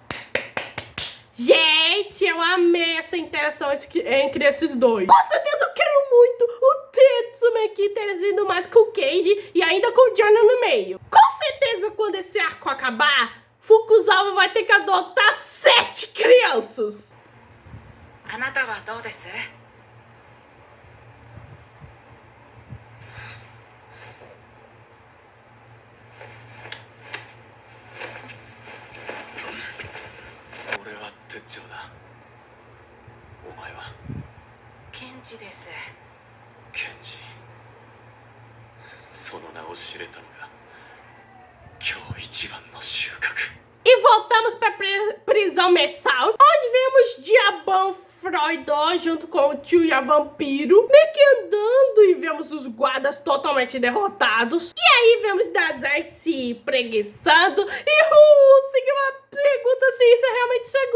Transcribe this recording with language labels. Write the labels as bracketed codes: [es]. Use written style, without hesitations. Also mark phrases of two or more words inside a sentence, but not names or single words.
[pt] Gente, eu amei essa interação entre esses dois. Com certeza eu quero muito o Tetsu meio que interagindo mais com o Kenji e ainda com o Giorno no meio. Com certeza quando esse arco acabar, Fukuzawa vai ter que adotar 7 crianças. [ja] あなたはどうです？俺は鉄長だ。お前は？ケンジです。ケンジ。その名を知れたのが今日一番の収穫。 [pt] E voltamos para prisão mensal, onde vemos Diabão Froidó junto com o Chuya Vampiro meio que andando e vemos os guardas totalmente derrotados. E aí vemos Dazai se preguiçando e o Sigma pergunta se isso é realmente seguro.